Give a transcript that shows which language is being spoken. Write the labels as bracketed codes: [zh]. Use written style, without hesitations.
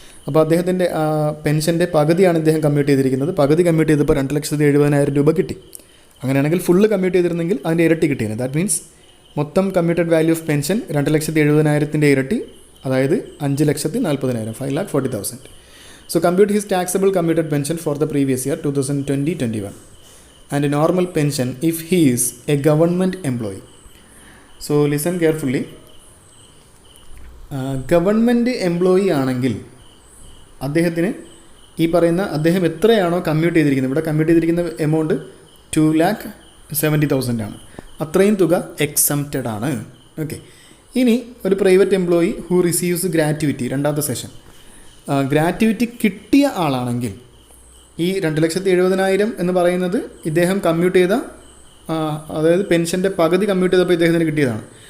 [ml] അപ്പോൾ അദ്ദേഹത്തിൻ്റെ പെൻഷൻ്റെ പകുതിയാണ് ഇദ്ദേഹം കമ്മ്യൂട്ട് ചെയ്തിരിക്കുന്നത്. പകുതി കമ്മ്യൂട്ട് ചെയ്തപ്പോൾ 2,70,000 രൂപ കിട്ടി. അങ്ങനെയാണെങ്കിൽ ഫുള്ള് കമ്മ്യൂട്ട് ചെയ്തിരുന്നെങ്കിൽ അതിൻ്റെ ഇരട്ടി കിട്ടിയാണ്. ദാറ്റ് മീൻസ് മൊത്തം കമ്മ്യൂട്ടഡ് വാല്യൂ ഓഫ് പെൻഷൻ 2,70,000 ഇരട്ടി, അതായത് 5,40,000, 5,40,000. [en] So compute his taxable commuted pension for the previous year 2020-21 and a normal pension if he is a government employee. So listen carefully. [ml] Government employee ആണെങ്കിൽ അദ്ദേഹത്തിന് ഈ പറയുന്ന അദ്ദേഹം എത്രയാണോ commute ചെയ്തിരിക്കുന്നത്, ഇവിടെ കമ്മ്യൂട്ട് ചെയ്തിരിക്കുന്ന എമൗണ്ട് 2,70,000 ആണ്. അത്രയും തുക എക്സംപ്റ്റഡ് ആണ്. ഓക്കെ, ഇനി ഒരു [en] private employee who receives gratuity, [ml] രണ്ടാമത്തെ സെഷൻ, ഗ്രാറ്റുവിറ്റി കിട്ടിയ ആളാണെങ്കിൽ ഈ 2,70,000 എന്ന് പറയുന്നത് ഇദ്ദേഹം കമ്മ്യൂട്ട് ചെയ്ത, അതായത് പെൻഷൻ്റെ പകുതി കമ്മ്യൂട്ട് ചെയ്തപ്പോൾ ഇദ്ദേഹത്തിന് കിട്ടിയതാണ്.